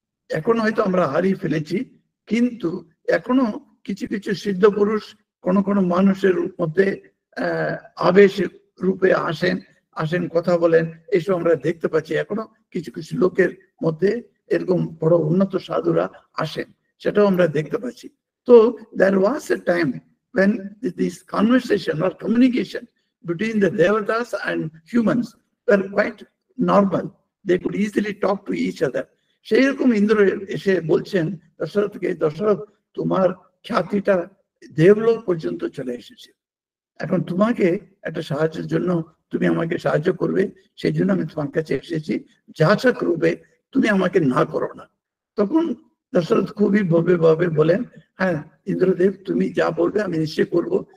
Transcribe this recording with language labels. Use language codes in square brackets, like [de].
[bn] এখন হয়তো আমরা হারিয়ে ফেলেছি, কিন্তু এখনো কিছু কিছু সিদ্ধ পুরুষ কোন মানুষের মধ্যে আবেশ রূপে আসেন, কথা বলেন, এইসব আমরা দেখতে পাচ্ছি। এখনো কিছু কিছু লোকের মধ্যে এরকম বড় উন্নত সাধুরা আসেন, সেটাও আমরা দেখতে পাচ্ছি। [en] তো there was a time when this conversation or communication between the devatas and humans were quite normal. They could easily talk to each other. [bn] সেই রকম ইন্দ্র এসে বলছেন দশরথকে, দশরথ, তোমার খ্যাতিটা দেবলোক পর্যন্ত চলে এসেছে। এখন তোমাকে একটা সাহায্যের জন্য তুমি আমাকে সাহায্য করবে, সেই জন্য আমি তোমার কাছে এসেছি। যাচক রূপে তুমি আমাকে না করো না। তখন দশরথ খুবই ভব্যভাবে বলেন, হ্যাঁ ইন্দ্রদেব, তুমি যা বলবে আমি নিশ্চয় করবো।